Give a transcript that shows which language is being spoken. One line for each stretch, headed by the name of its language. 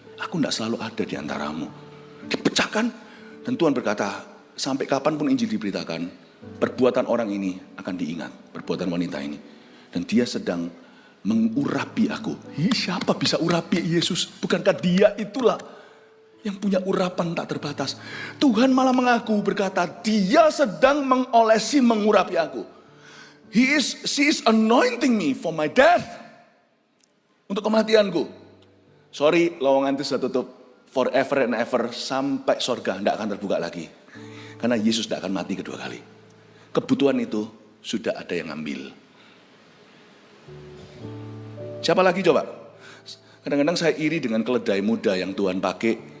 Indonesian: Aku tidak selalu ada di antaramu. Dipecahkan dan Tuhan berkata, sampai kapanpun Injil diberitakan, perbuatan orang ini akan diingat, perbuatan wanita ini. Dan dia sedang mengurapi aku. Siapa bisa urapi Yesus? Bukankah dia itulah yang punya urapan tak terbatas? Tuhan malah mengaku berkata, dia sedang mengolesi, mengurapi aku.
English: She is anointing me for my death.
Indonesian: Untuk kematianku. Sorry, lowongan itu sudah tutup.
English: Forever and ever,
Indonesian: sampai sorga tidak akan terbuka lagi. Karena Yesus tidak akan mati kedua kali. Kebutuhan itu sudah ada yang ambil. Siapa lagi coba? Kadang-kadang saya iri dengan keledai muda yang Tuhan pakai.